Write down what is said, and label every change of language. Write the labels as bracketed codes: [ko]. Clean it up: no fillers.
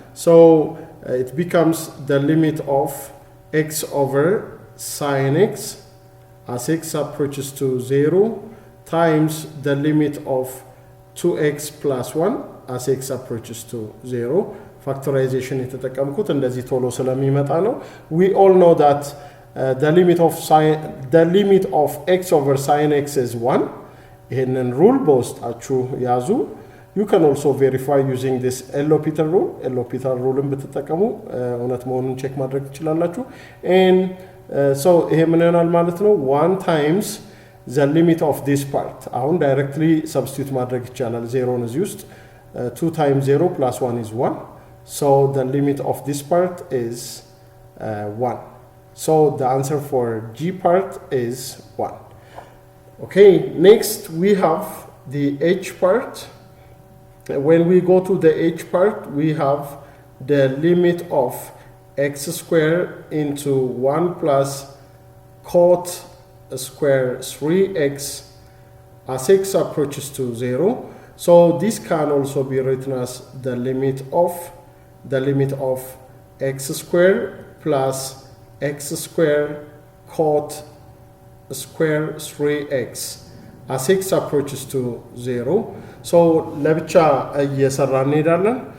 [en] So it becomes the limit of x over sin x as x approaches to 0 times the limit of 2x plus 1 as x approaches to 0. [am] Factorization የተጠቀምኩት እንደዚህ ቶሎ ስለሚመጣ ነው. [en] We all know that the limit of x over sin x is 1. [am] ይሄንን ሩል በውስጣችሁ ያዙ. [en] You can also verify using this L'Hopital rule. [am] L'Hopital ruleን ብትጠቀሙ እውነት መሆኑን ቼክ ማድረግ ትችላላችሁ. [en] And so [am] ይሄ ምን ይሆናል ማለት ነው? [en] 1 times the limit of this part. [am] አሁን directly substitute ማድረግ ይቻላል። 0 እዚህ ውስጥ [en] 2 times 0 plus 1 is 1. So the limit of this part is 1. So the answer for G part is 1. Okay, next we have the H part. When we go to the H part, we have the limit of x square into 1 plus cot square 3x as x approaches to 0. So this can also be written as the limit of x square plus x square cot square 3x as x approaches to 0. So [am] ለብቻ እየሰራን እንሄዳለን.